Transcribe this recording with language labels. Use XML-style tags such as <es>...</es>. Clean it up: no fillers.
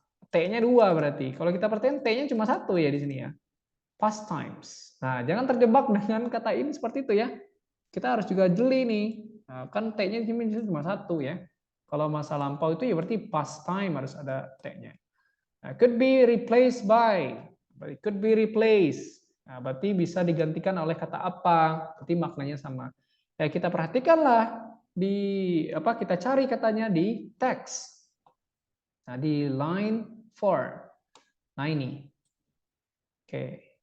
<id>T-nya 2 berarti. Kalau kita perhatiin T-nya cuma 1 ya di sini ya. Past times. Nah, jangan terjebak dengan kata ini seperti itu ya. Kita harus juga jeli nih. Nah, kan T-nya cuma 1 ya. Kalau masa lampau itu ya berarti past time harus ada T-nya.</id> <en>Nah, could be replaced by. It could be replaced.</en> <id>Nah, berarti bisa digantikan oleh kata apa? Berarti maknanya sama. Ya, kita perhatikanlah kita cari katanya di teks. Nah, di line 4. Nah, ini. Oke.</id>